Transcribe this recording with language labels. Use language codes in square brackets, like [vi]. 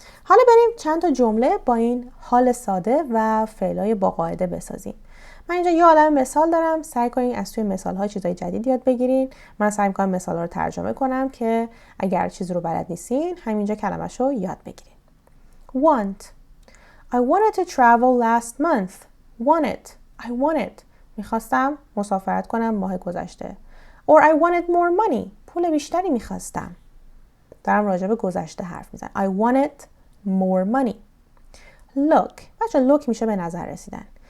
[fa] حالا بریم چند تا جمله با این حال ساده و فعلای با قاعده بسازیم. من اینجا یه عالمه مثال دارم، سعی کنین از توی مثال‌ها چیزای جدید یاد بگیرین. من سعی می‌کنم مثال‌ها رو ترجمه کنم که اگر چیزی رو بلد نیستین همینجا کلمه‌شو یاد بگیرین. [en] Want. I wanted to travel last month. I wanted. [fa] میخواستم مسافرت کنم ماه گذشته. [en] Or I wanted more money. [fa] پول بیشتری میخواستم. دارم راجع به گذشته حرف میزنم. [en] I wanted more money. Look. [fa] بچه look میشه به نظر رسیدن.